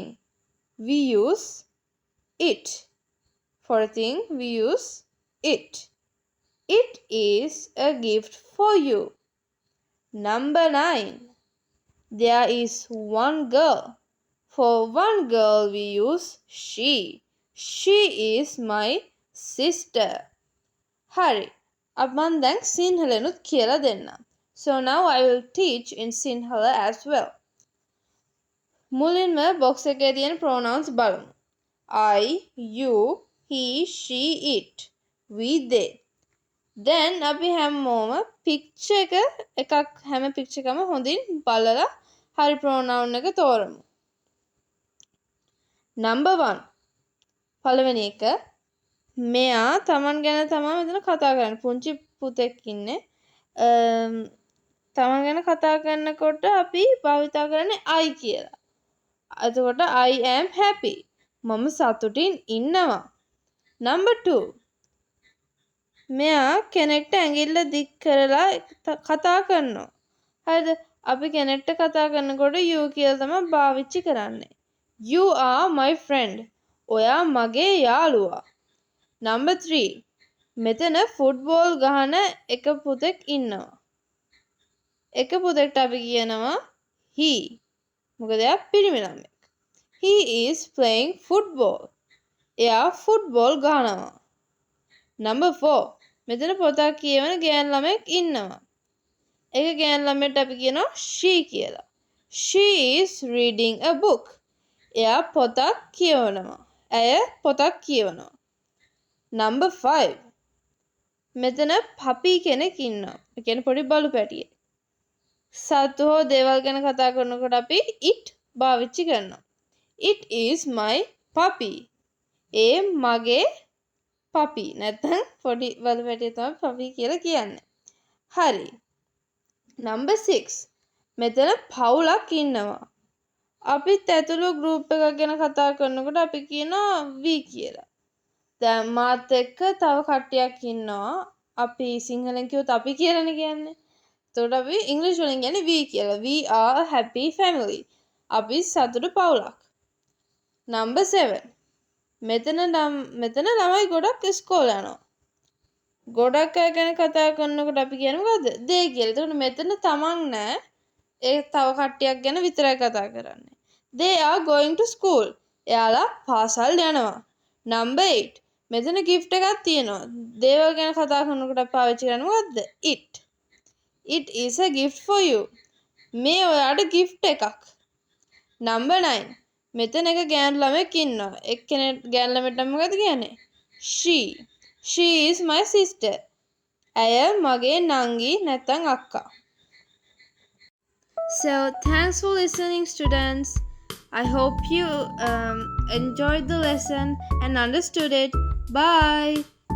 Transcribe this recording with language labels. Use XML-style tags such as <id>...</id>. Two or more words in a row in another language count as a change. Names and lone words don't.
<en>We use it. For a thing, we use it. It is a gift for you. Number 9. There is one girl. For one girl, we use she. She is my sister.</en> <si>Hari. මම දැන් සිංහලෙනුත් කියලා දෙන්නම්.</si> <en>So now I will teach in Sinhala as well.</en> <si>මුලින්ම box එකේ තියෙන pronouns බලමු.</si> <en>I, you, he, she, it. We, they. Then</en> <si>අපි හැමෝම picture එකක් හැම picture එකම හොඳින් බලලා හරි pronoun එක තෝරමු.</si> <en>Number 1.</en> <si>පළවෙනි එක මෙයා තමන් ගැන තමයි මෙතන කතා කරන්නේ. පුංචි පුතෙක් ඉන්නේ. තමන් ගැන කතා කරනකොට අපි භාවිතා කරන්නේ I කියලා. එතකොට</si> <en>I am happy.</en> <si>මම සතුටින් ඉන්නවා.</si> <en>Number 2.</en> <si>මෙයා කෙනෙක්ට ඇඟිල්ල දික් කරලා කතා කරනවා. හරිද? අපි කෙනෙක්ට කතා කරනකොට you කියලා තමයි භාවිතා කරන්නේ.</si> <en>You are my friend.</en> <si>ඔයා මගේ යාළුවා. Number 3. මෙතන ෆුට්බෝල් ගහන එක පුතෙක් ඉන්නවා. එක පුතෙක්ට අපි කියනවා he. මොකද එයා පිරිමි ළමෙක්.</si> <en>He is playing football.</en> <si>එයා ෆුට්බෝල් ගහනවා. Number 4. මෙතන පොතක් කියවන ගෑනු ළමෙක් ඉන්නවා. එක ගෑනු ළමයට අපි කියනවා she කියලා.</si> <en>She is reading a book.</en> <si>එයා පොතක් කියවනවා. ඇය පොතක් කියවනවා. Number 5. මෙතන puppy කෙනෙක් ඉන්නවා. ඒ කියන්නේ පොඩි බලු පැටියෙක්. සතු හෝ දේවල් ගැන කතා කරනකොට අපි it භාවිතා කරනවා.</si> <en>It is my puppy.</en> <si>ඒ මගේ puppy. නැත්නම් පොඩි බලු පැටිය තමයි puppy කියලා කියන්නේ. හරි. Number 6. මෙතන පවුලක් ඉන්නවා. අපිත් ඇතුළු group එකක් ගැන කතා කරනකොට අපි කියනවා we කියලා. දැන් මාත් එක්ක තව කට්ටියක් ඉන්නවා. අපි සිංහලෙන් කිව්වොත් අපි කියලානේ කියන්නේ. එතකොට අපි ඉංග්‍රීසි වලින් කියන්නේ we කියලා.</si> <en>We are a happy family.</en> <si>අපි සතුටු පවුලක්. Number 7. මෙතන ළමයි ගොඩක් ඉස්කෝලේ යනවා. ගොඩක් අය ගැන කතා කරනකොට අපි කියන්නේ මොකද්ද? they කියලා. එතකොට මෙතන තමන් නෑ. ඒ තව කට්ටියක් ගැන විතරයි කතා කරන්නේ.</si> <en>They are going to school.</en> <si>එයාලා පාසල් යනවා. Number 8. මෙතන gift එකක් තියෙනවා. දේවල් ගැන කතා කරනකොට අපි පාවිච්චි කරන්නේ මොකද්ද?</si> <en>it. It is a gift for you.</en> <si>මේ ඔයාට gift එකක්. Number 9. මෙතන එක ගෑනු ළමෙක් ඉන්නවා. එක්කෙනෙක් ගෑනු ළමයට මොකද කියන්නේ?</si> <en>she. She is my sister.</en> <si>ඇය මගේ නංගි නැත්නම් අක්කා.</si> <en>So thanks for listening, students. I hope you enjoyed the lesson and understood it. Bye.</en>